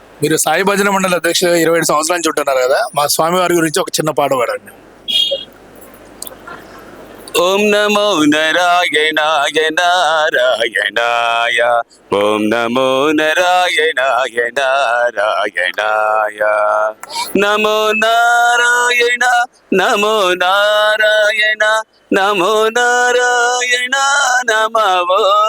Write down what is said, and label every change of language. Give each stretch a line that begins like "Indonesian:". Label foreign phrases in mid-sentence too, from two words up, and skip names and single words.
Telugu: మీరు సాయి భజన మండలి అధ్యక్షులు 27 సంవత్సరాల నుంచి ఉంటున్నారు కదా, మా స్వామి వారి గురించి ఒక చిన్న పాట పాడండి.
Sanskrit: ఓం నమో నారాయణాయ నారాయణాయ, ఓం నమో నారాయణాయ నారాయణాయ, నమో నారాయణ నమో నారాయణ నమో నారాయణ నమో.